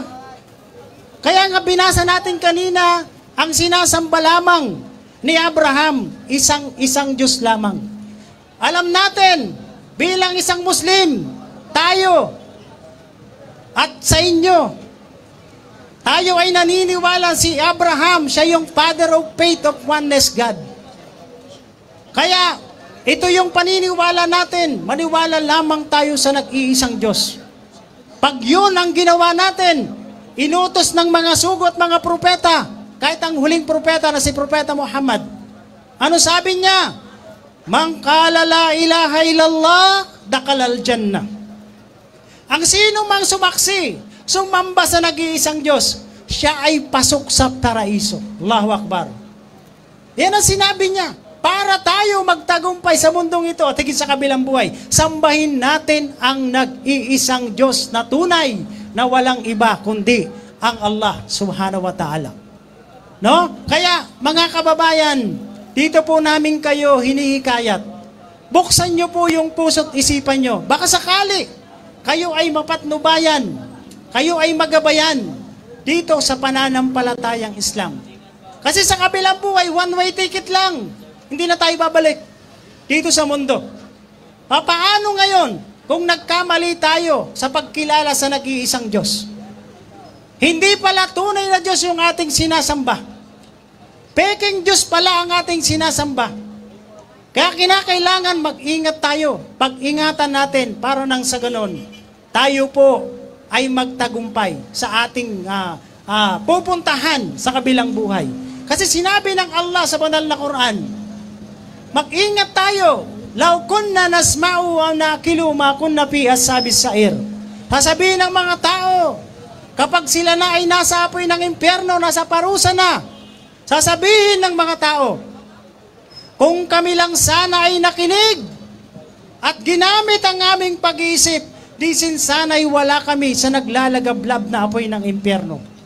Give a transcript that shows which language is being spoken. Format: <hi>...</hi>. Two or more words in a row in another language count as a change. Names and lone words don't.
<tl>Kaya nga binasa natin kanina, ang sinasamba lamang ni Abraham, isang Diyos lamang. Alam natin, bilang isang Muslim, tayo at sa inyo, tayo ay naniniwala si Abraham, siya yung</tl> <en>father of faith of oneness God.</en> <tl>Kaya, ito yung paniniwala natin, maniwala lamang tayo sa nag-iisang Diyos. Pag yun ang ginawa natin, inutos ng mga sugo at mga propeta, kahit ang huling propeta na si Propeta Muhammad, ano sabi niya?</tl> <ar>من قال لا إله إلا الله دخل الجنة.</ar> <tl>Ang sino mang sumaksi, sumamba sa nag-iisang Diyos, siya ay pasok sa paraiso.</tl> <ar>الله أكبر.</ar> <tl>Yan ang sinabi niya. Para tayo magtagumpay sa mundong ito at higit sa kabilang buhay, sambahin natin ang nag-iisang Diyos na tunay na walang iba kundi ang Allah</tl> <ar>سبحانه وتعالى.</ar> <tl>No? Kaya, mga kababayan, dito po namin kayo hinihikayat. Buksan nyo po yung puso't isipan nyo. Baka sakali, kayo ay mapatnubayan, kayo ay magabayan dito sa pananampalatayang Islam. Kasi sa kabilang buhay,</tl> <en>one-way ticket lang.</en> <tl>Hindi na tayo babalik dito sa mundo. Paano ngayon kung nagkamali tayo sa pagkilala sa nag-iisang Diyos? Hindi pala tunay na Diyos yung ating sinasamba. Peking Diyos pala ang ating sinasamba. Kaya kinakailangan mag-ingat tayo. Pag-ingatan natin para nang sa ganon, tayo po ay magtagumpay sa ating pupuntahan sa kabilang buhay. Kasi sinabi ng Allah sa banal na Quran, mag-ingat tayo.</tl> <ar>لو كنا نسمع أو نعقل ما كنا في أصحاب السعير.</ar> <tl>Sasabihin ng mga tao, kapag sila na ay nasa apoy ng impyerno, nasa parusa na, sasabihin ng mga tao, kung kami lang sana ay nakinig at ginamit ang aming pag-iisip, di sin sana'y wala kami sa naglalagablab na apoy ng impyerno.</tl>